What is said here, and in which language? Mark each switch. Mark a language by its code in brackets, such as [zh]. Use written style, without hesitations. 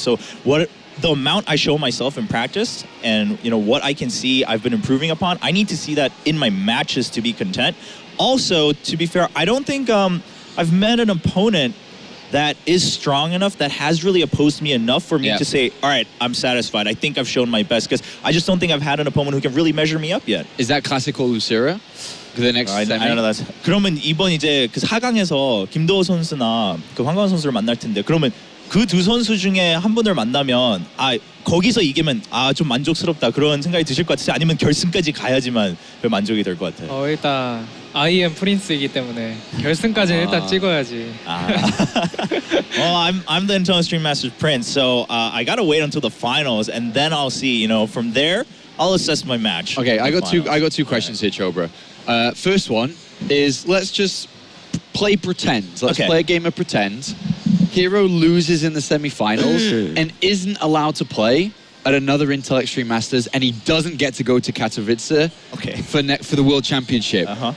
[en] So the amount I show myself in practice and what I can see I've been improving upon, I need to see that in my matches to be content. Also, to be fair, I don't think I've met an opponent that is strong enough, that has really opposed me enough for me to say, all right, I'm satisfied. I think I've shown my best, because I just don't think I've had an opponent who can really measure me up yet. Is that classical Lucera? The next I don't know that. [ko] 그러면 이번 이제 그 4강에서 김도호 선수나 그 황가원 선수를 만날 텐데 그러면 그 두 선수 중에 한 분을 만나면 거기서 이기면 좀 만족스럽다 그런 생각이 드실 것 같으세요? 아니면 결승까지 가야지만 그 만족이 될 것 같아요? 일단 IEM 프린스이기 때문에 결승까지는 일단 찍어야지. [en] Well, I'm the Internal Stream Masters Prince, so I gotta wait until the finals, and then I'll see. From there, I'll assess my match. Okay, I got two questions here, Chobra. First one is let's just play pretend. Let's play a game of pretend. herO loses in the semi-finals and isn't allowed to play at another Intel Extreme Masters, and he doesn't get to go to Katowice for the World Championship.